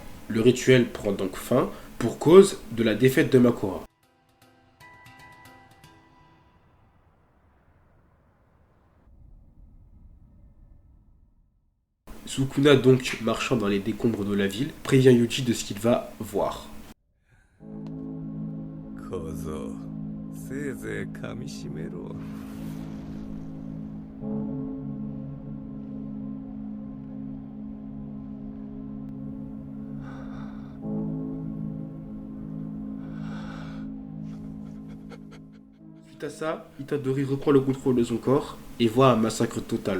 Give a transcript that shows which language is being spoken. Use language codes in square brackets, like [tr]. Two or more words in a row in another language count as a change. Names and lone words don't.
[fr] Le rituel prend donc fin, pour cause de la défaite de Makora. Sukuna donc, marchant dans les décombres de la ville, prévient Yuji de ce qu'il va voir. [ja] 小僧、せいぜい噛みしめろ。 [fr] Suite à ça, Itadori reprend le contrôle de son corps et voit un massacre total.